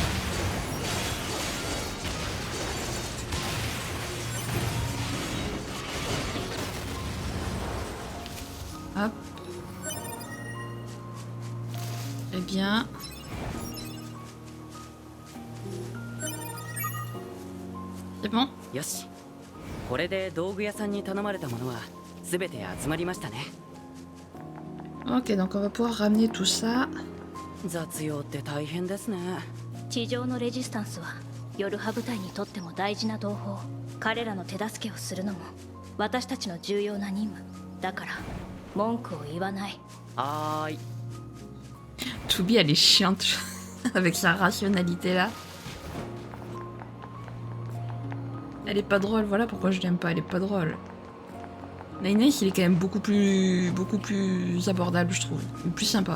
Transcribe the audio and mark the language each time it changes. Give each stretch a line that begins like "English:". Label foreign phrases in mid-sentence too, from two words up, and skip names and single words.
French: Hop. Très bien. C'est bon?
Japanese: よし、これで道具屋さんに頼まれたものは全て集まりましたね。
French: Ok, donc on va pouvoir ramener tout ça.
Japanese: 雑用って大変ですね。地上のレジスタンスはヨルハ部隊にとっても大事な同胞。彼らの手助けをするのも私たちの重要な任務だから文句を言わない。はーい。
French: Toubi, elle est chiante avec sa rationalité là. Elle est pas drôle, voilà pourquoi je l'aime pas, elle est pas drôle. Nine Nine, il est quand même beaucoup plus abordable, je trouve, ou plus sympa.